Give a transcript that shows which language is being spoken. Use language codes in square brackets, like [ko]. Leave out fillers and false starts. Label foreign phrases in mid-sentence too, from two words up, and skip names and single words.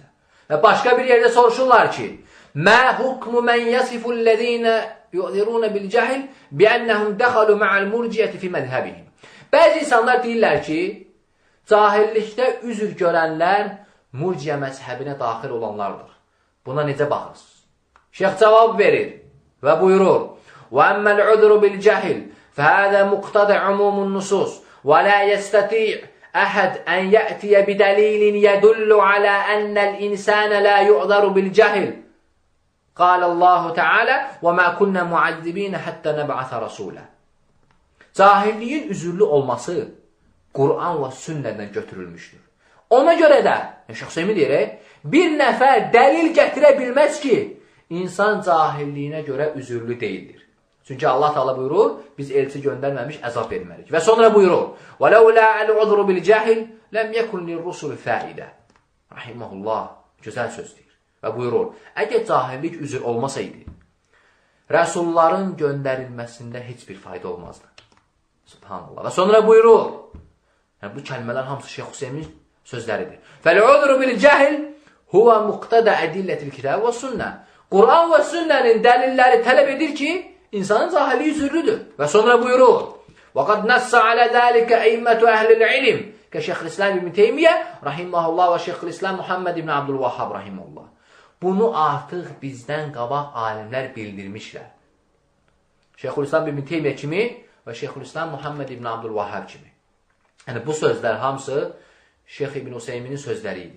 [az] Və başqa bir yerdə soruşurlar ki, [ar] ما حكم من يصف الذين يعذرون بالجهل بأنهم دخلوا مع المرجئة في مذهبهم. [az] Bəzi insanlar deyirlər ki, cahillikdə üzr görənlər murciyə məzhəbinə daxil olanlardır. Buna necə baxırsınız? Şeyx cavab verir və buyurur, [ar] وَأَمَّا الْعُذْرُ بِالْجَهِلِ فَهَذَا مُقْتَضَ عُمُومُ النُّصُوصِ وَلَا يَسْتَطِيعُ أَحَدٌ أَنْ يَأْتِيَ بِدَلِيلٍ يَدُلُّ عَلَى أَنَّ الْإِنسَانَ لَا يُعْذَرُ بِالْجَهِلِ قَالَ اللَّهُ تَعَالَى وَمَا كُنَّا مُعَذِّبِينَ حَتَّى نَبْعَثَ رَسُولًا. [az] Cahilliyin üzürlü olması Quran və sünnədən götürülmüşdür. Ona görə də, Şeyx Useymin deyir, bir nəfər dəlil gətirə bilməz ki, insan cahilliyinə görə üzürlü deyildir. Çünki Allah Teala buyurur, biz elçi göndərməmiş əzab vermərik. Və sonra buyurur, [ar] وَلَوْلَا الْعُذْرُ بِالْجَاهِلِ لَمْ يَكُنْ لِلرُّسُلِ فَائِدَةً. [az] Rahiməhullah, gözəl söz deyir. Və buyurur, əgər cahillik üzr olmasaydı, rəsulların göndərilməsində heç bir fayda olmazdı. Subhanallah. Və sonra buyurur, yəni bu kəlmələr hamısı Şeyx Useymin sözləridir. [ar] فَالْعُذْرُ بِالْجَاهِلِ هُوَ مُقْتَدَ أَدِلَّةِ الْكِتَابِ وَالسُنَّةِ. [az] Quran və sünnənin dəlilləri tələb edir ki, insanın cahilliyi üzürlüdür. Və sonra buyurur, [ar] وَقَدْ نَسَّ عَلَى ذَٰلِكَ اَيْمَّةُ أَهْلِ الْعِلِمِ [az] Şeyxülislam İbn Teymiyyə rahiməhullah və Şeyxülislam Muhammed İbn Abdülvahhab rahiməhullah. Bunu artıq bizdən qabaq alimlər bildirmişlər. Şeyxülislam İbn Teymiyyə kimi və Şeyxülislam Muhammed İbn Abdülvahhab kimi. Yəni bu sözlər hamısı Şeyx İbn Useyminin sözləri idi.